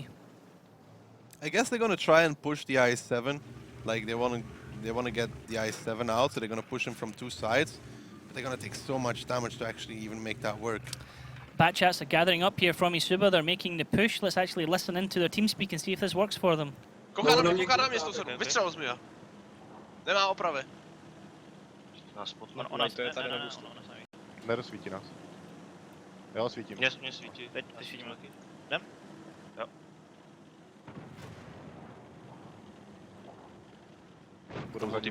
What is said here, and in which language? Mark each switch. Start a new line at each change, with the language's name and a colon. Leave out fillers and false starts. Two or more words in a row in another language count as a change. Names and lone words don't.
English: I guess they're going to try and push the I-7. Like they want to get the I-7 out, so they're going to push him from 2 sides. But they're going to take so much damage to actually even make that work. Bat chats are gathering up here from eSuba, they're making the push. Let's actually listen into their team speak and see if this works for them.
Czech: Kouká na mě 107, vystřelil jsi mi ho. Nemá opravy. Nás spotne. Ona to je tady na boostu. Nerozsvítí nás. Jo, svítím. Mě svítí. Teď svítím taky. Jdem? Jo. Budou za